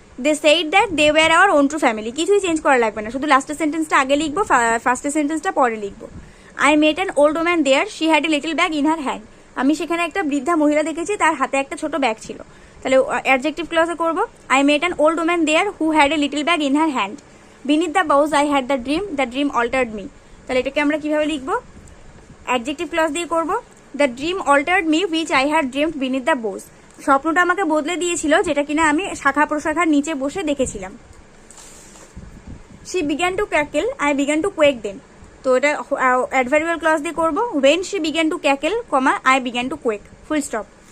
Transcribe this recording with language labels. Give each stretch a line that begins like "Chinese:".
English: They said that they were our own true family.
Bangla: কিছুই change করা লাগবে না, শুধু লাস্টের সেন্টেন্সটা আগে লিখবো, ফার্স্টের সেন্টেন্সটা পরে লিখবো।
English: I met an old woman there, she had a little bag in her hand.
Bangla: আমি সেখানে একটা বৃদ্ধা মহিলা দেখেছি, তার হাতে একটা ছোট ব্যাগ ছিল। তাহলে অ্যাডজেক্টিভ ক্লজে করব
English: I met an old woman there who had a little bag in her hand. Beneath the boughs I had the dream altered me.
Bangla: তাহলে এটাকে আমরা কিভাবে লিখবো? অ্যাডজেক্টিভ ক্লজ দিয়ে করব
English: The dream altered me which I had dreamed beneath the boughs.
Bangla: স্বপ্নটা আমাকে বদলে দিয়েছিল যেটা কিনা আমি শাখা প্রশাখার নিচে বসে দেখেছিলাম।
English: She began to cackle, I began to quake then.
Bangla: তো এটা অ্যাডভার্বিয়াল ক্লজ দিয়ে করব
English: When she began to cackle, I began to quake. Full stop.